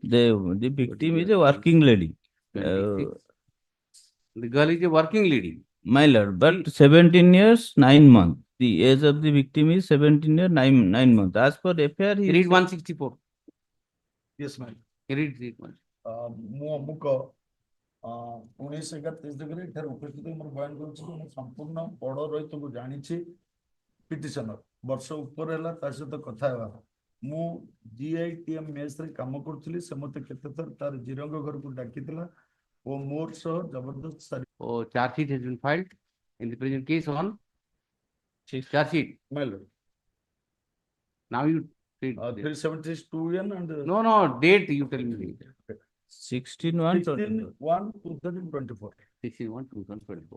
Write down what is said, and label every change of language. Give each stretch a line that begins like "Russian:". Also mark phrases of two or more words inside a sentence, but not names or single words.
English: The victim is a working lady. 26. The girl is a working lady. My lord, but 17 years, 9 months. The age of the victim is 17 years, 9 months. As per affair, he Read is 164. Yes, ma'am. Read one.
Odia: ମୁଁ ଅମୁକ 1931 ଏଠାରେ ଉପସ୍ଥିତ ହୋଇ ମୋର ବୟାନ କରୁଛି କି ମୁଁ ସମ୍ପୂର୍ଣ୍ଣ ବଡ଼ ରହିତ ଜାଣିଛି ପିଟିସନର ବର୍ଷ ଉପରେ ହେଲା ତା ସହିତ କଥା ହେବା ମୁଁ GITM ମେସରେ କାମ କରୁଥିଲି ସେ ମୋତେ କେତେଥର ତାର ଜିରଙ୍ଗ ଘରକୁ ଡାକିଥିଲା ଓ ମୋର ସହ ଜବରଦସ୍ତ ସାରି
English: Oh, charge sheet has been filed in the present case on charge sheet. My lord. Now you read. 372N and No, date you tell me. 16/1/2024. 16/1/2024.